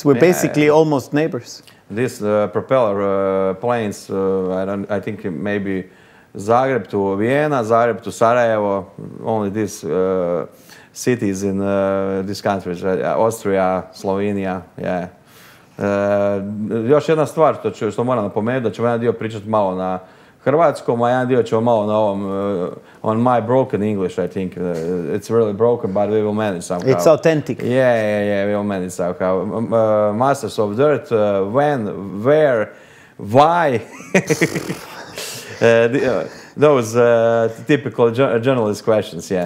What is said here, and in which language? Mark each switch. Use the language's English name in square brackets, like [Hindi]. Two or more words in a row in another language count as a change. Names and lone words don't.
[English] We're basically almost neighbors. These propeller planes, I think maybe Zagreb to Vienna, Zagreb to Sarajevo, only these cities in these countries, Austria, Slovenia, yeah. [Croatian] Još jedna stvar što moram napomenuti, da ćemo jedan dio pričati malo na hrvatskom, a jedan dio ćemo malo na ovom, [English] on my broken English, I think. It's really broken, but we will manage somehow. It's authentic. Yeah, we will manage somehow. Masters of Dirt, when, where, why? Those typical journalist questions, yeah.